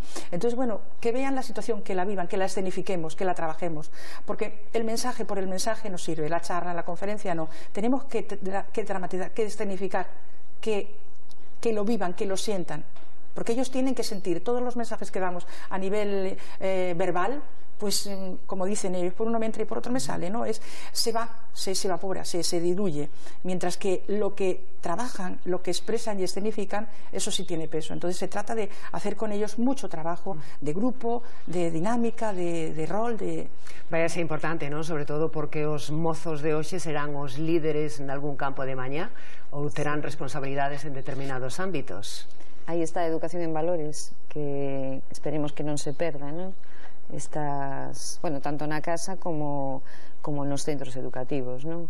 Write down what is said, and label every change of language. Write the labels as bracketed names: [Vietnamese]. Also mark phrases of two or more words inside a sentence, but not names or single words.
[Spanish] Entonces, bueno, que vean la situación, que la vivan, que la escenifiquemos, que la trabajemos, porque el mensaje por el mensaje no sirve, la charla, la conferencia no, tenemos que dramatizar, que escenificar, que lo vivan, que lo sientan, porque ellos tienen que sentir todos los mensajes que damos a nivel verbal, pues como dicen ellos, por uno me entra y por otro me sale, ¿no? Se evapora, se diluye, mientras que lo que trabajan, lo que expresan y escenifican, eso sí tiene peso. Entonces se trata de hacer con ellos mucho trabajo de grupo, de dinámica, de rol, [Galician] Vai a ser importante, non? Sobre todo porque os mozos de hoxe serán os líderes en algún campo de mañá ou terán responsabilidades en determinados ámbitos. Aí está a educación en valores, que esperemos que non se perda, non? Estas, bueno, tanto na casa como nos centros educativos, non?